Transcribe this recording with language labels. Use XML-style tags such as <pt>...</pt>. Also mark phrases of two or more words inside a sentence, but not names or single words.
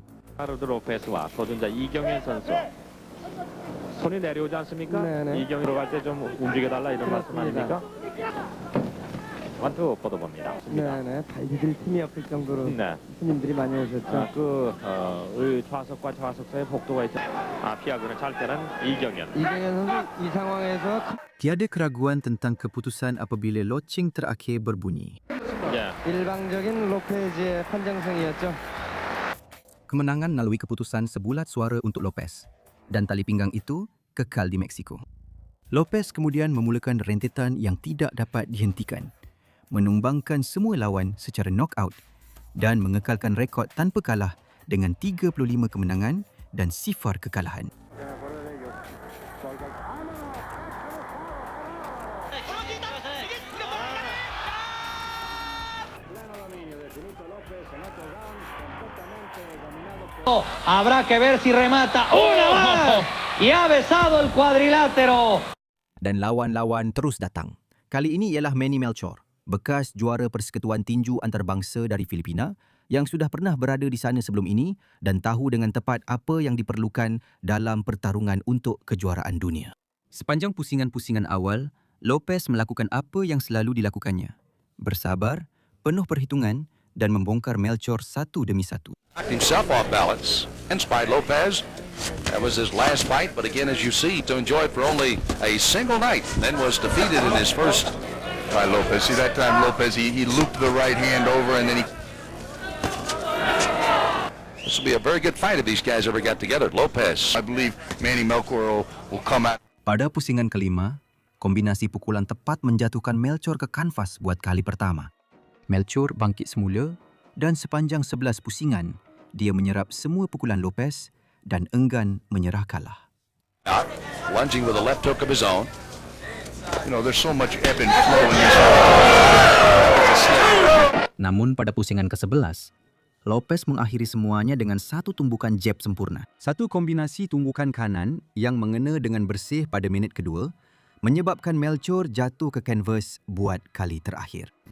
<ko>리카르도 로페스와 도전자 이경현 선수. 손이 내려오지 않습니까? 네네. 이경으로 갈 때 좀 움직여달라 이런 말씀 아닙니까? 완투 뻗어봅니다. 네네. 발디딜 틈이 없을 정도로 네. 손님들이 많이 오셨죠. 좌석과 좌석 사이에 복도가 있죠. 피하고는 잘 때는 이경현. 이경현 선수 이 상황에서</ko> <ms>Tiada keraguan tentang keputusan apabila loceng terakhir berbunyi.</ms> <ko>예. 일방적인 로페즈의 판정승이었죠.</ko> <ms>Kemenangan melalui keputusan sebulat suara untuk Lopez dan tali pinggang itu kekal di Meksiko. Lopez kemudian memulakan rentetan yang tidak dapat dihentikan, menumbangkan semua lawan secara knockout dan mengekalkan rekod tanpa kalah dengan 35 kemenangan dan 0 kekalahan.</ms> <es>Habrá que ver si remata una más y ha besado el cuadrilátero.</es> <ms>Dan lawan-lawan terus datang. Kali ini ialah Manny Melchor, bekas juara Persekutuan Tinju Antarabangsa dari Filipina yang sudah pernah berada di sana sebelum ini dan tahu dengan tepat apa yang diperlukan dalam pertarungan untuk kejuaraan dunia. Sepanjang pusingan-pusingan awal, Lopez melakukan apa yang selalu dilakukannya. Bersabar, penuh perhitungan dan membongkar Melchor satu demi satu.</ms> <en>Himself off balance. Inspired Lopez. That was his last fight, but again, as you see, to enjoy it for only a single night, then was defeated in his first. By Lopez. See, that time Lopez, he looped the right hand over and then he... This will be a very good fight if these guys ever got together. Lopez. I believe Manny Melchor will come out.</en> <ms>Pada pusingan kelima, kombinasi pukulan tepat menjatuhkan Melchor ke kanvas buat kali pertama. Melchor bangkit semula dan sepanjang 11 pusingan, dia menyerap semua pukulan Lopez dan enggan menyerah kalah.</ms> <en>Lunging with a left hook of his own. You know, there's so much ebb and flow in this.</en> <ms>Namun pada pusingan ke-11, Lopez mengakhiri semuanya dengan satu tumbukan jab sempurna. Satu kombinasi tumbukan kanan yang mengena dengan bersih pada minit kedua menyebabkan Melchor jatuh ke kanvas buat kali terakhir.</ms>